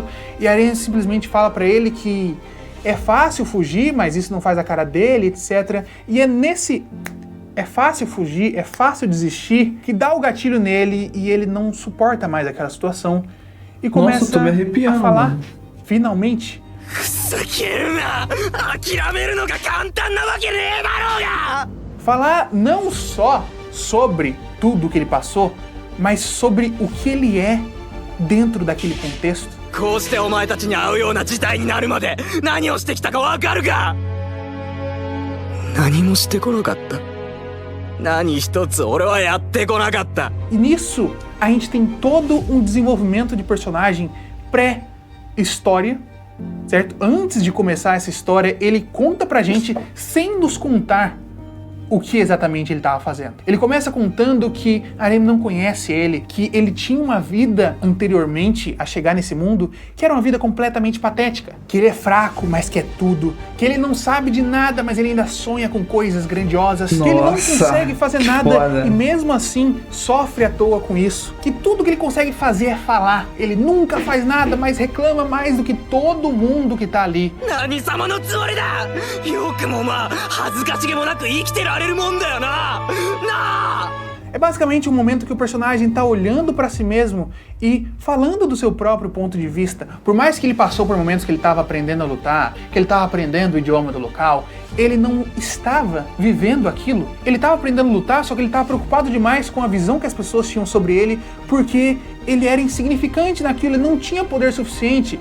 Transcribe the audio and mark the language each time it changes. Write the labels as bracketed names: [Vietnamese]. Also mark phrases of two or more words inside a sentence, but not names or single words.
[Portuguese] E a Arem simplesmente fala para ele que é fácil fugir, mas isso não faz a cara dele, etc. E é nesse é fácil fugir, é fácil desistir, que dá o gatilho nele e ele não suporta mais aquela situação e começa Nossa, tô me arrepiando, a falar, mano. Finalmente. [Japanese] ふざけるな。諦めるのが簡単なわけねえだろうが。 [Portuguese] Falar não só sobre tudo que ele passou, mas sobre o que ele é dentro daquele contexto. [Japanese] こうしてお前たちに会うような事態になるまで何をしてきたかわかるか。何もしてこなかった。何一つ俺はやってこなかった。 [Portuguese] E nisso, a gente tem todo um desenvolvimento de personagem pré-história, certo? Antes de começar essa história, ele conta pra gente sem nos contar o que exatamente ele estava fazendo. Ele começa contando que Arem não conhece ele, que ele tinha uma vida anteriormente a chegar nesse mundo que era uma vida completamente patética, que ele é fraco, mas quer tudo, que ele não sabe de nada, mas ele ainda sonha com coisas grandiosas, que ele não consegue fazer nada foda. e mesmo assim sofre à toa com isso, que tudo que ele consegue fazer é falar, ele nunca faz nada, mas reclama mais do que todo mundo que tá ali. [Japanese] 何様のつもりだ。よくもまあ恥ずかしげもなく生きてられるもんだよな。なあ。 [Portuguese] É basicamente um momento que o personagem tá olhando pra si mesmo e falando do seu próprio ponto de vista. Por mais que ele passou por momentos que ele estava aprendendo a lutar, que ele estava aprendendo o idioma do local, ele não estava vivendo aquilo. Ele estava aprendendo a lutar, só que ele estava preocupado demais com a visão que as pessoas tinham sobre ele, porque ele era insignificante naquilo, ele não tinha poder suficiente.